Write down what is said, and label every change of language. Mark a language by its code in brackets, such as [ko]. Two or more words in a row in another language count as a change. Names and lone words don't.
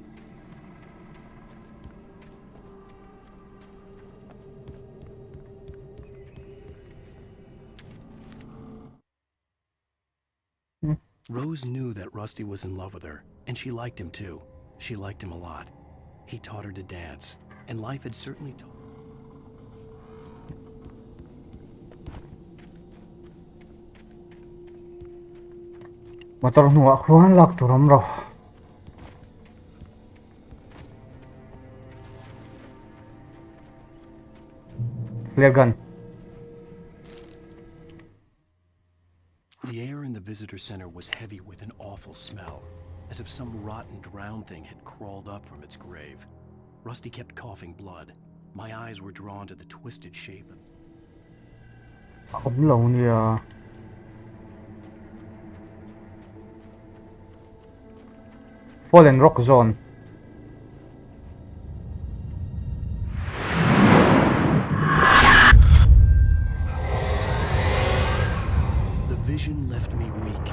[en] Rose knew that Rusty was in love with her, and she liked him too. She liked him a lot. He taught her to dance, and life had certainly taught. Motor nuwa khuan lak turam ro. Flare gun. The air in the visitor center was heavy with an awful smell, as if some rotten drowned thing had crawled up from its grave. Rusty kept coughing blood. My eyes were drawn to the twisted shape of... Không lâu nha. Fallen Rock Zone. The vision left me weak.